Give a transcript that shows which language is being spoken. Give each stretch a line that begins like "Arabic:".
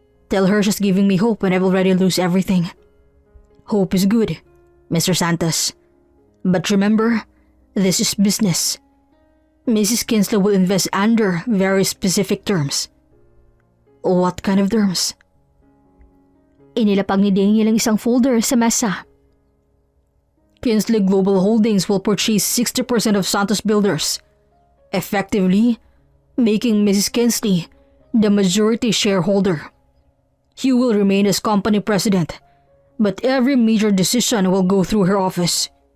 English: Tell her she's giving me hope when I've already lose everything. Hope is good, Mr. Santos. But remember, this is business. Mrs. Kinsley will invest under very specific terms. What kind of terms?
Filipino: Inilapag ni Daniel ang isang folder sa mesa.
English: Kinsley Global Holdings will purchase 60% of Santos Builders, effectively making Mrs. Kinsley the majority shareholder. You will remain as company president, but every major decision will go through her office.